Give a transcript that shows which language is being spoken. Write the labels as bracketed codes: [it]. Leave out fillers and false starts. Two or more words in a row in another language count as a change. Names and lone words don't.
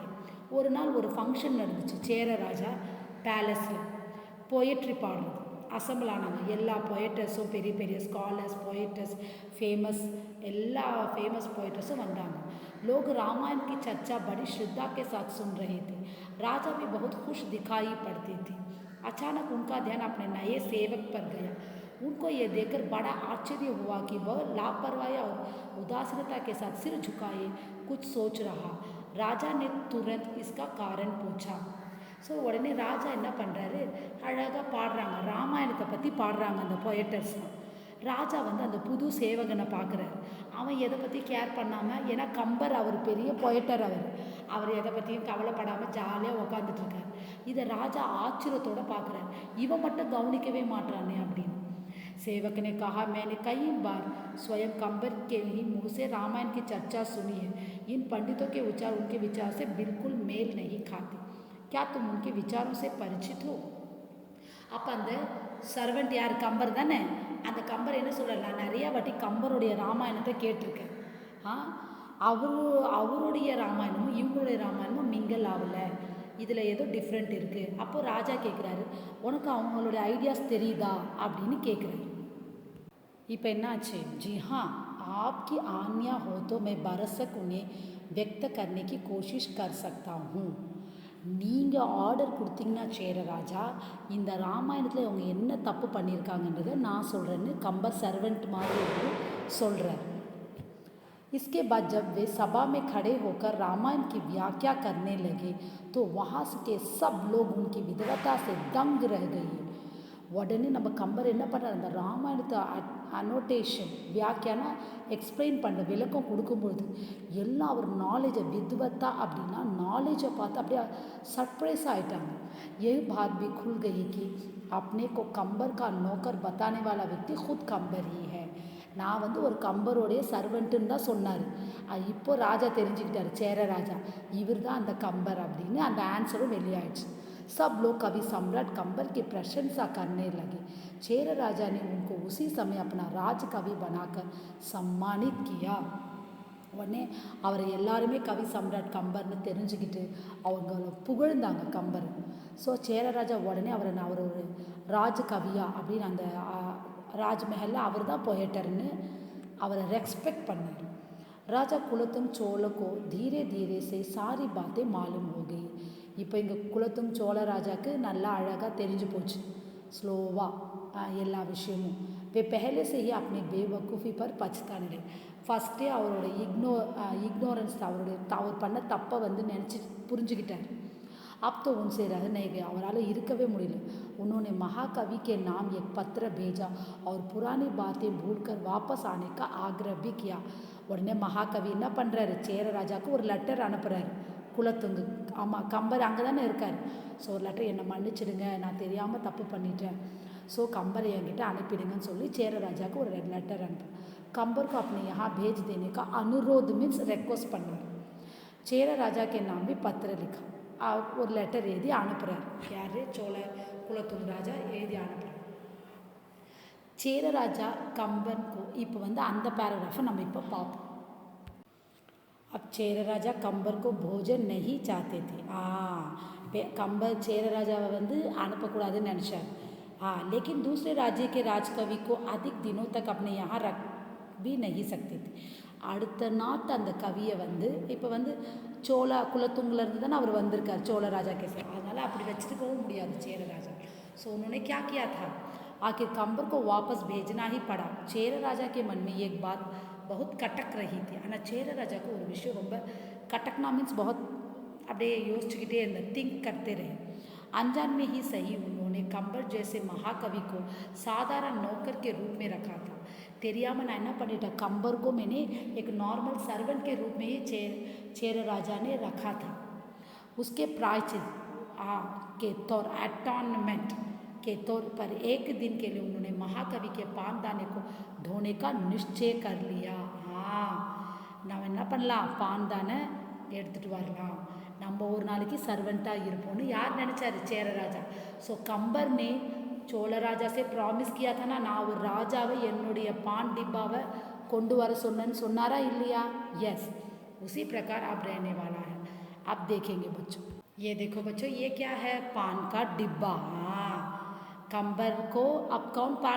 [ta] ஒரு நாள் ஒரு ஃபங்க்ஷன் நடந்துச்சு சேர ராஜா பேலஸில். போயட்ரி பாடுறது அசம்பிள் ஆனாங்க. எல்லா போயட்டர்ஸும், பெரிய பெரிய [en] scholars, poets, [ta] எல்லா [en] famous poets [ta] வந்தாங்க. [hi] लोग रामायण की चर्चा बड़ी श्रद्धा के साथ सुन रहे थे. राजा भी बहुत खुश दिखाई पड़ते थे. अचानक उनका ध्यान अपने नए सेवक पर गया. उनको यह देखकर बड़ा आश्चर्य हुआ कि वह लापरवाही और उदासीनता के साथ सिर झुकाए कुछ सोच रहा. राजा ने तुरंत इसका कारण पूछा. [ta] ஸோ உடனே ராஜா என்ன பண்ணுறாரு, அழகாக பாடுறாங்க, ராமாயணத்தை பற்றி பாடுறாங்க அந்த பொயட்டர்ஸ்லாம். ராஜா வந்து அந்த புது சேவகனை பார்க்குறாரு. அவன் எதை பற்றி கேர் பண்ணாமல், ஏன்னா கம்பர் அவர் பெரிய பொயட்டர், அவர் எதை பற்றியும் கவலைப்படாமல் ஜாலியாக உக்காந்துட்ருக்கார். இதை ராஜா ஆச்சரியத்தோடு பார்க்குறாரு. இவன் மட்டும் கவனிக்கவே மாட்டானே அப்படின்னு. [hi] सेवक ने कहा, मैंने कई बार स्वयं कंबर के ही मुँह से रामायण की चर्चा सुनी है. इन पंडितों के विचार उनके विचार से बिल्कुल मेल नहीं खाते. क्या तुम उनके विचारों से परिचित हो? [ta] அப்போ அந்த சர்வெண்ட் யார்? கம்பர் தானே. அந்த கம்பர் என்ன சொல்கிறார், நான் நிறையா வாட்டி கம்பருடைய ராமாயணத்தை கேட்டிருக்கேன். அவருடைய ராமாயணமும் இவங்களுடைய ராமாயணமும் மிங்கல் ஆகலை, இதில் ஏதோ டிஃப்ரெண்ட் இருக்குது. அப்போது ராஜா கேட்குறாரு, உனக்கு அவங்களுடைய ஐடியாஸ் தெரியுதா அப்படின்னு கேட்குறாரு. இப்போ என்னாச்சு? [hi] जी हाँ, आपकी आज्ञा हो तो मैं बरसक उन्हें व्यक्त करने की कोशिश कर सकता हूँ. [ta] நீங்கள் ஆர்டர் கொடுத்தீங்கன்னா சேர ராஜா, இந்த ராமாயணத்தில் அவங்க என்ன தப்பு பண்ணியிருக்காங்கன்றதை நான் சொல்கிறேன்னு கம்பர் சர்வெண்ட் மாதிரி சொல்கிறார். [hi] इसके बाद जब वे सभा में खड़े होकर रामायण की व्याख्या करने लगे तो वहाँ के सब लोग उनकी विद्वता से दंग रह गए. [ta] உடனே நம்ம கம்பர் என்ன பண்ணுறாரு, அந்த ராமாயணத்தை அனோட்டேஷன் வியாக்கியானா எக்ஸ்பிளைன் பண்ண விளக்கம் கொடுக்கும்பொழுது எல்லாம் அவர் நாலேஜை, வித்வத்தா அப்படின்னா நாலேஜை பார்த்து அப்படியே சர்ப்ரைஸ் ஆகிட்டாங்க. [hi] ये बात भी खुल गई कि अपने को कंबर का नौकर बताने वाला व्यक्ति खुद कंबर ही है. [ta] நான் வந்து ஒரு கம்பருடைய சர்வெண்ட்டுன்னு தான் சொன்னார். இப்போ ராஜா தெரிஞ்சுக்கிட்டார், சேர ராஜா இவர் தான் அந்த கம்பர் அப்படின்னு. அந்த ஆன்சரும் வெளியாயிடுச்சு. [hi] सब लोग कवि सम्राट कंबर की प्रशंसा करने लगे. चेर राजा ने उनको उसी समय अपना राज कवि बनाकर सम्मानित किया. [ta] உடனே அவரை எல்லாருமே [hi] कवि सम्राट [ta] கம்பர்னு தெரிஞ்சுக்கிட்டு அவங்கள புகழ்ந்தாங்க கம்பர். ஸோ சேரராஜா உடனே அவர் ஒரு ராஜ் கவியா அப்படின்னு அந்த ராஜ்மஹலில் அவர் தான் பொயட்டர்னு அவரை ரெஸ்பெக்ட் பண்ணார். [hi] ராஜா குலத்தும் சோழக்கோ धीरे धीरे से सारी बातें मालूम हो गई. [ta] இப்போ இங்கே குலத்தும் சோழ ராஜாவுக்கு நல்லா அழகாக தெரிஞ்சு போச்சு, ஸ்லோவாக எல்லா விஷயமும். [hi] वे पहले से ही अपनी बेवकूफ़ी पर पछताने लगे. [ta] ஃபஸ்ட்டே அவரோட இக்னோரன்ஸ், அவர் பண்ண தப்பை வந்து நினச்சி புரிஞ்சுக்கிட்டார். [hi] अब तो उनसे रह नहीं गया, [ta] அவரால் இருக்கவே முடியல. [hi] उन्होंने महाकवि के नाम एक पत्र भेजा और पुरानी बातें भूलकर वापस आने का आग्रह भी किया. [ta] உடனே மகாகவி என்ன பண்ணுறாரு, சேர ராஜாவுக்கு ஒரு லெட்டர் அனுப்புகிறாரு. குலத்துங்கு, ஆமாம் கம்பர் அங்கே தானே இருக்கார். ஸோ ஒரு லெட்டர், என்னை மன்னிச்சிடுங்க, நான் தெரியாமல் தப்பு பண்ணிட்டேன், ஸோ கம்பரை என்கிட்ட அனுப்பிடுங்கன்னு சொல்லி சேர ராஜாவுக்கு ஒரு லெட்டர் அனுப்பு. [hi] कंबर को अपने यहाँ भेज देने का अनुरोध [en] means request [hi] பண்ணார். சேர ராஜா के नाम भी पत्र लिखा. [ta] ஒரு லெட்டர் எழுதி அனுப்புகிறார். யார்? சோழ குலத்துங்க ராஜா எழுதி அனுப்புகிறார். சேர ராஜா [hi] कंबर को [ta] இப்போ வந்து அந்த பேராகிராஃபை நம்ம இப்போ பார்ப்போம். [hi] अब चेर राजा कंबर को भोजन नहीं चाहते थे. [ta] कंबर चेर राजाவை வந்து அனுப்பக்கூடாதுன்னு நினச்சார். [hi] लेकिन दूसरे राज्य के राजकवि को अधिक दिनों तक अपने यहाँ रख भी नहीं सकते थे. [ta] அடுத்த நாட்டு அந்த கவியை வந்து இப்போ வந்து சோழ குலத்துங்கலேருந்து தானே அவர் வந்திருக்கார் சோழ [hi] राजा के साथ [ta] அதனால் அப்படி வச்சுட்டு போக முடியாது சேர [hi] राजा सो उन्होंने क्या किया था आखिर कंबर को वापस भेजना ही पड़ा चेर राजा के मन में एक बात बहुत कटक रही थी [ta] ஆனால் சேர ராஜாக்கு ஒரு விஷயம் ரொம்ப [hi] कटकना मीन्स बहुत [ta] அப்படியே யோசிச்சுக்கிட்டே இருந்த [hi] थिंक करते रहे अनजान में ही सही उन्होंने कंबर जैसे महाकवि को साधारण नौकर के रूप में रखा था [ta] தெரியாமல் நான் என்ன பண்ணிட்டேன் [hi] कंबर को मैंने एक [en] normal servant [hi] के रूप में ही चेर राजा ने रखा था उसके प्रायश्चित के तौर एटॉर्नमेंट के तौर पर एक दिन के लिए उन्होंने महाकवि के पानदाने को धोने का निश्चय कर लिया हाँ [ta] நாம் என்ன பண்ணலாம் பான்தானை எடுத்துகிட்டு வரலாம் நம்ம ஒரு நாளைக்கு சர்வெண்ட்டாக இருப்போம்னு யார் நினச்சாரு சேர ராஜா ஸோ [hi] कंबर ने चोल राजा से प्रॉमिस किया था ना [ta] நான் ஒரு ராஜாவை என்னுடைய பான் डिब्बाவை கொண்டு வர சொன்னேன்னு சொன்னாரா இல்லையா [hi] यस उसी प्रकार अब रहने वाला है आप देखेंगे बच्चों ये देखो बच्चों ये क्या है पान का डिब्बा हाँ कंबर को अब कौन पान